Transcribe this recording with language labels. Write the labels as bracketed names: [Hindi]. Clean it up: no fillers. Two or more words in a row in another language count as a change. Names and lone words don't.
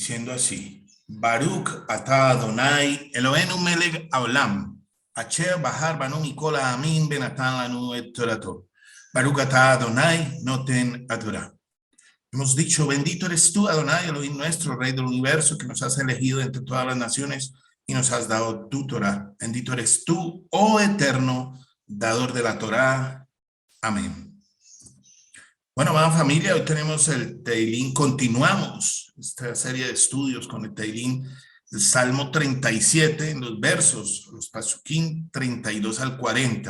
[Spanish] digo así. [Hebrew] ברוך אתה אדוני אלוהינו מלך העולם, אשר בחר בנו מכל העמים ונתן לנו את תורתו. ברוך אתה אדוני נותן תורה. [Spanish] Hemos dicho, bendito eres tú, Adonai, Elohim nuestro, Rey del universo, que nos has elegido entre todas las naciones y nos has dado tu Torah. Bendito eres tú, oh eterno, dador de la Torah. Amén. Bueno, amada familia, hoy tenemos el Teilín, continuamos esta serie de estudios con el Teilín, el Salmo 37 en los versos, los Pasuquín 32 al 40.